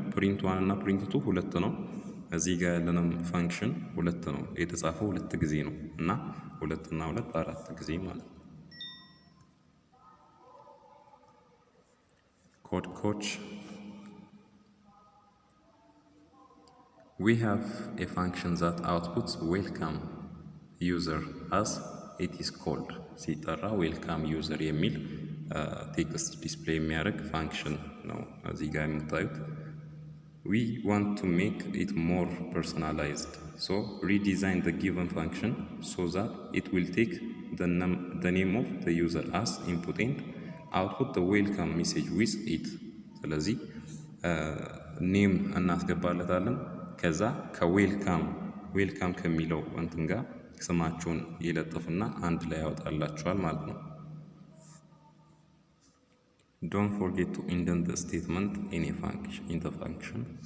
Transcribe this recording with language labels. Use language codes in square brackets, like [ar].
[am] print 1 እና print 2 ሁለት ነው። እዚህ ጋር ያለንም ፋንክሽን ሁለት ነው የተጻፈው ሁለት ጊዜ ነው እና ሁለት እና ሁለት አራት ጊዜ ማለት ነው። ኮድ ኮች [en] We have a function that outputs welcome user as it is called. [am] ሲጠራ welcome user የሚል ቴክስት ዲስፕሌይ የሚያደርግ ፋንክሽን ነው እዚህ ጋር የምታዩት። [en] We want to make it more personalized. So redesign the given function so that it will take the name of the user as input and output the welcome message with it. [am] ስለዚህ ኔም እናስገባለታለን ከዛ ከዌልካም ከሚለው እንትን ጋር ስማቸውን ይለጥፍና አንድ ላይ ያወጣላችኋል ማለት ነው። [en] Don't forget to indent the statement in the function.